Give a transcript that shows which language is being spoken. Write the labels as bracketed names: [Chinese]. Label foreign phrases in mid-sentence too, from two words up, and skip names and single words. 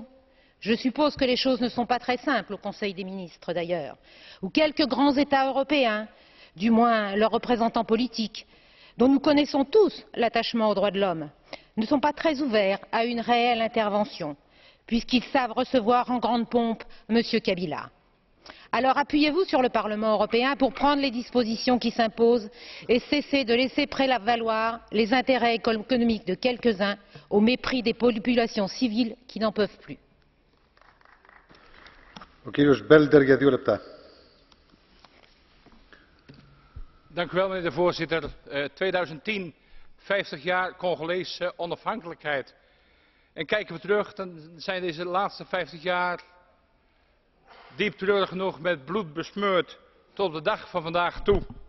[French] Je suppose que les choses ne sont pas très simples au Conseil des ministres d'ailleurs, où quelques grands États européens, du moins leurs représentants politiques, dont nous connaissons tous l'attachement aux droits de l'homme, ne sont pas très ouverts à une réelle intervention, puisqu'ils savent recevoir en grande pompe M. Kabila. Alors appuyez-vous sur le Parlement européen pour prendre les dispositions qui s'imposent et cesser de laisser prévaloir les intérêts économiques de quelques-uns au mépris des populations civiles qui n'en peuvent plus. [Dutch] Meneer de voorzitter. 2010, 50 jaar Congolese onafhankelijkheid. En kijken we terug, dan zijn deze laatste 50 jaar diep treurig genoeg met bloed besmeurd tot op de dag van vandaag toe.